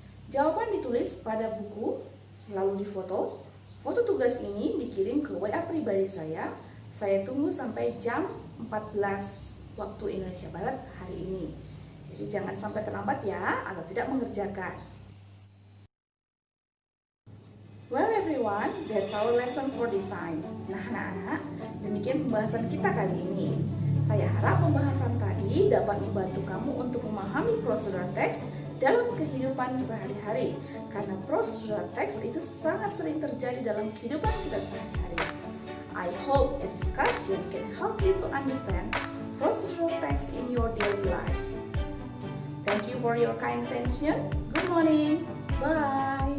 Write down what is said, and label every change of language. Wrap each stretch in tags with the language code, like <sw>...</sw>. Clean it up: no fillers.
<id>Jawaban ditulis pada buku, lalu difoto. Foto tugas ini dikirim ke WA pribadi saya. Saya tunggu sampai jam 14 waktu Indonesia Barat hari ini. Jadi jangan sampai terlambat ya, atau tidak mengerjakan.</id> <en>Well everyone, that's our lesson for this time.</en> <id>Nah anak-anak, demikian pembahasan kita kali ini. Saya harap pembahasan tadi dapat membantu kamu untuk memahami procedural text dalam kehidupan sehari-hari, karena procedural text itu sangat sering terjadi dalam kehidupan kita sehari-hari.</id> <en>I hope the discussion can help you to understand procedural text in your daily life. Thank you for your kind attention. Good morning. Bye.</en>